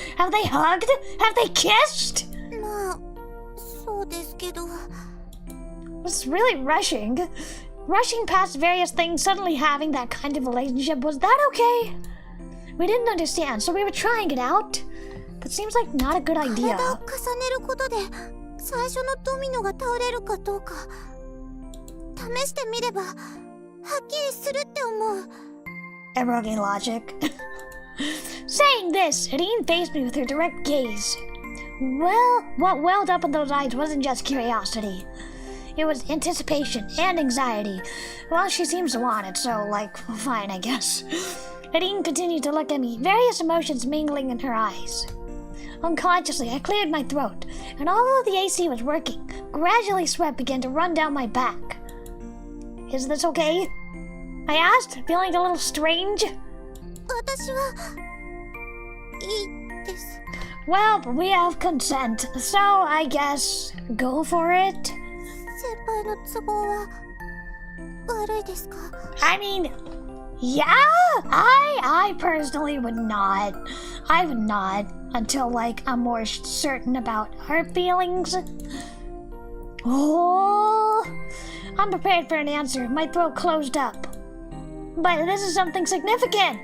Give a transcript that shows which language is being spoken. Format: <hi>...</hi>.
<en>Have they hugged? Have they kissed?</en> <ja>まあ、そうですけど。</ja> <en>It's really rushing. Rushing past various things, suddenly having that kind of relationship, was that okay? We didn't understand, so we were trying it out. But seems like not a good</en> <ja>体を</ja> <en>idea.</en> <ja>重ねることで最初のドミノが倒れるかどうか試してみればはっきりするって思う。</ja> <en>Eroge logic. Saying this, Irene faced me with her direct gaze. Well, what welled up in those eyes wasn't just curiosity. It was anticipation and anxiety. Well, she seems to want it, so, like, fine, I guess. Irene continued to look at me, various emotions mingling in her eyes. Unconsciously, I cleared my throat, and although the AC was working, gradually sweat began to run down my back. Is this okay? I asked, feeling a little strange.</en> <ja>私はいいです。</ja> <en>Well, we have consent, so I guess go for it.</en> <ja>先輩の都合は悪いですか？</ja> <en>I mean, yeah, I personally would not. I would not until, like, I'm more certain about our feelings. Oh, I'm prepared for an answer. My throat closed up. But this is something significant.</en>